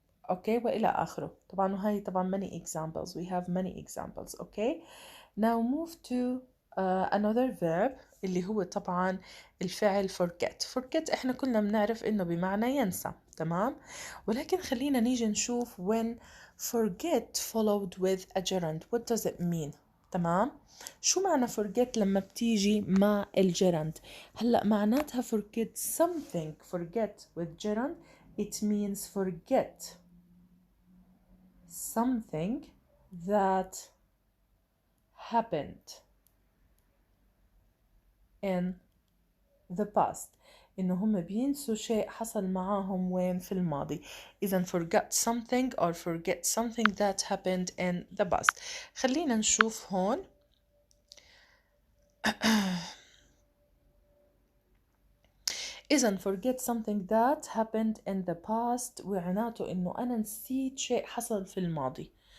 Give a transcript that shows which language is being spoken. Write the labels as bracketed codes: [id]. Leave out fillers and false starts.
[ar] Okay وإلى آخره. طبعا وهي طبعا [en] many examples. We have many examples. Okay. Now move to another verb [ar] اللي هو طبعا الفعل [en] forget. [ar] Forget احنا كلنا بنعرف انه بمعنى ينسى. تمام. ولكن خلينا نيجي نشوف [en] when forget followed with a gerund. What does it mean؟ تمام. [ar] شو معنى forget لما بتيجي مع الجيرند؟ هلأ معناتها [en] forget something. Forget with gerund it means forget something that happened in the past. [ar] إنه هم بينسوا شيء حصل معاهم وين في الماضي. [en] إذا forget something or forget something that happened in the past. [ar] خلينا نشوف هون إذا [en] forget something that happened in the past [ar] وعناته إنه أنا نسيت شيء حصل في الماضي.